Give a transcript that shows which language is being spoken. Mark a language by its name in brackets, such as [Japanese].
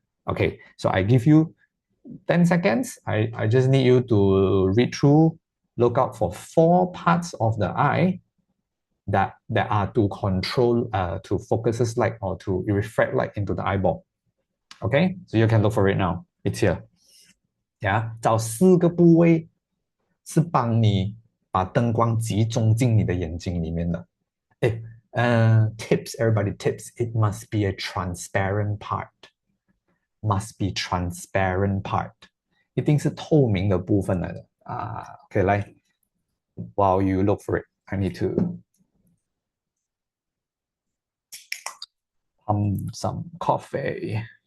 [English] Okay, so I give you 10 seconds. I just need you to read through, look out for four parts of the eye that are to control, to focuses light or to refract light into the eyeball. Okay, so you can look for it now. It's here. [Chinese] 找四个部位是帮你把灯光集中进你的眼睛里面的。 [English] 哎，tips everybody tips. It must be a transparent part. Must be transparent part. [Chinese] 一定是透明的部分来的啊。 [English] OK，来，while you look for it, I need to pump some coffee.